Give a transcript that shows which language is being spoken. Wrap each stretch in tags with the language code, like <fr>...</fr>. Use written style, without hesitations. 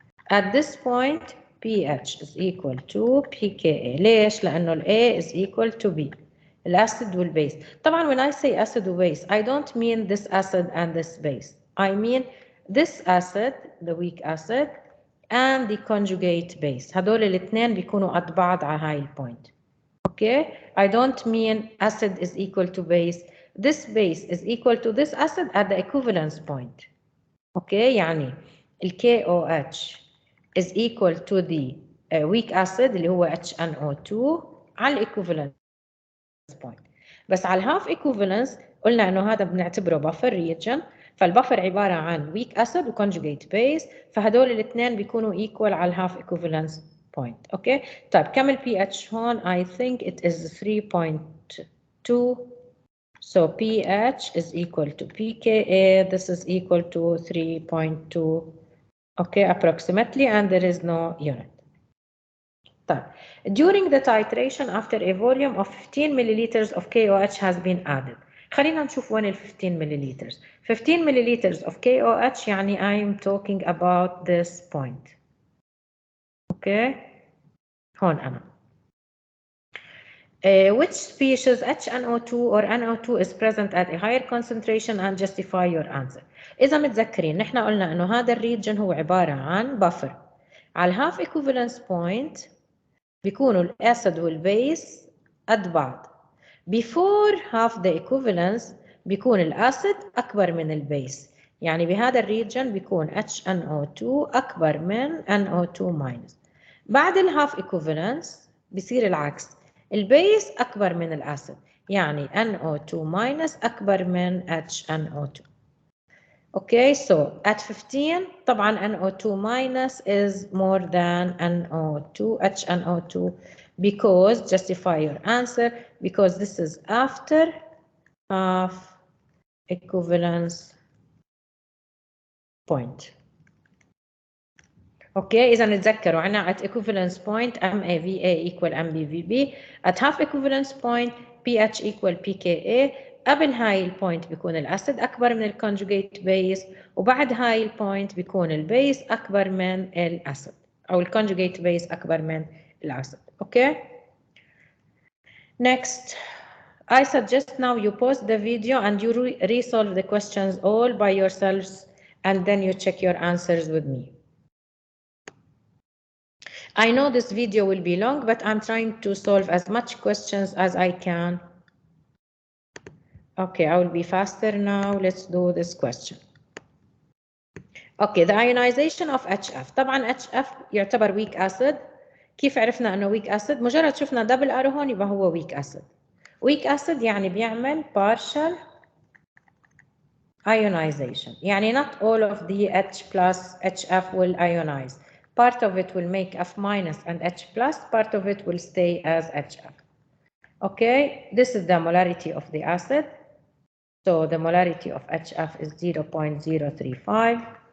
<en>At this point pH is equal to pKa.</en> <ar>ليش؟ لأنه ال A is equal to B. الacid والbase. طبعا</ar> <en>when I say acid وbase, I don't mean this acid and this base. I mean this acid, the weak acid, and the conjugate base.</en> <ar>هدول الاثنين بيكونوا قد بعض على هاي البوينت.</ar> <en>Okay? I don't mean acid is equal to base. This base is equal to this acid at the equivalence point. Okay? يعني ال KOH is equal to the weak acid</en> <ar>اللي هو</ar> <en>HNO2 على equivalence point.</en> <ar>بس على half equivalence قلنا انه هذا بنعتبره</ar> <en>buffer region.</en> <ar>فالبفر عبارة عن</ar> <en>weak acid</en> <ar>و</ar> <en>conjugate base.</en> <ar>فهدول الاثنين بيكونوا equal على</ar> <en>half equivalence point.</en> <ar>اوكي طيب كم ال pH هون؟</ar> <en>I think it is 3.2. So pH is equal to pKa. This is equal to 3.2. Okay, approximately, and there is no unit.</en> <ar>طيب</ar> <en>during the titration after a volume of 15 milliliters of KOH has been added.</en> <ar>خلينا نشوف وين ال 15 milliliters.</ar> <en>15 milliliters of KOH يعني I'm talking about this point.</en> <ar>Okay. هون أنا.</ar> <en>Which species HNO2 or NO2 is present at a higher concentration and justify your answer.</en> <ar>إذا متذكرين نحن قلنا إنه هذا الريجن هو عبارة عن buffer. على</ar> <en>half equivalence point</en> <ar>بيكونوا الأسيد والبيس قد بعض.</ar> <en>Before half the equivalence</en> <ar>بيكون الأسيد أكبر من البيس. يعني بهذا الريجن بيكون HNO2 أكبر من NO2-. بعد الهاف equivalence بيصير العكس. البيس أكبر من الأسيد. يعني NO2- أكبر من HNO2.</ar> <en>Okay, so at 15</en> <ar>طبعا</ar> <en>NO2- is more than NO2, HNO2, because justify your answer, because this is after half equivalence point. Okay,</en> <ar>إذا نتذكروا عنا</ar> <en>at equivalence point MAVA equal MBVB, at half equivalence point pH equal pKa.</en> <ar>قبل هاي البوينت بيكون الأسيد أكبر من الكونجوجيت بيس، وبعد هاي البوينت بيكون البيس أكبر من الأسيد، أو الكونجوجيت بيس أكبر من الأسيد.</ar> <en>Okay. Next, I suggest now you pause the video and you resolve the questions all by yourselves, and then you check your answers with me. I know this video will be long, but I'm trying to solve as much questions as I can. Okay, I will be faster now. Let's do this question. Okay, the ionization of HF.</en> <ar>طبعا HF يعتبر</ar> <en>weak acid.</en> <ar>كيف عرفنا انه weak acid؟ مجرد شفنا double arrow هون يبقى هو weak acid.</ar> <en>Weak acid</en> <ar>يعني بيعمل</ar> <en>partial ionization. يعني not all of the H plus HF will ionize. Part of it will make F- and H plus, part of it will stay as HF. Okay, this is the molarity of the acid. So the molarity of HF is 0.035.</en>